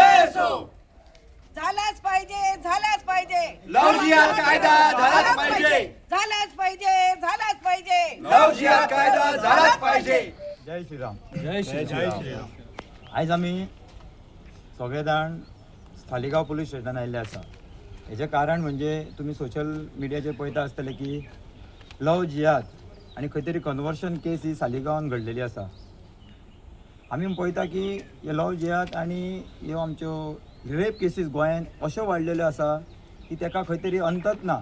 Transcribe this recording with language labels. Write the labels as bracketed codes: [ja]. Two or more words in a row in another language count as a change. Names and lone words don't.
[mr] असो झालाच पाहिजे झालाच पाहिजे लव जिहाद कायदा झालाच पाहिजे झालाच पाहिजे झालाच पाहिजे लव जिहाद कायदा झालाच पाहिजे जय श्रीराम. जय श्रीराम. [kok] आयज आमी सगळे जाण सालिगांव पुलीस स्टेशन आयिल्ले आसा. हेजें कारण म्हणजे तुमी सोशल मिडियाचेर पळयता आसतले की लव जिहाद आनी खंय तरी [en] conversion case [kok] ही सालिगांवान घडलेली आसा. आमी पळयता की हे लव जिहाद आनी ह्यो आमच्यो [en] rape cases [kok] गोंयान अश्यो वाडलेल्यो आसा की ताका खंय तरी अंतच ना.